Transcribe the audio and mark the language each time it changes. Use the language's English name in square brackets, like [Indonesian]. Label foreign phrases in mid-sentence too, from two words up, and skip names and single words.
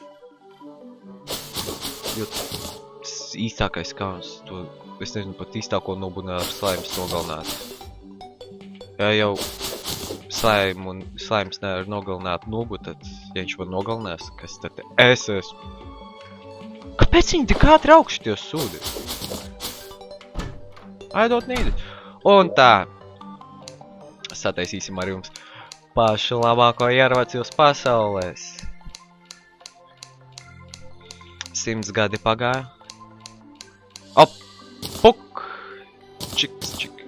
[Latvian] Jo īstākais kauns, to es nezinu pat īstāko nobunu ar slaims nogalināt. Ja jau slaims nevar nogalināt nubu, tad, ja viņš man nogalinās, kas tad es esmu? Kāpēc viņi tik ātri augšķi tie sūdi? [English] I don't need it. [Latvian] Un tā. Sataisīsim ar jums pašu labāko ieroci uz pasaulēs. 100 gadi pagāja. Op! Puk! Čiks, čik.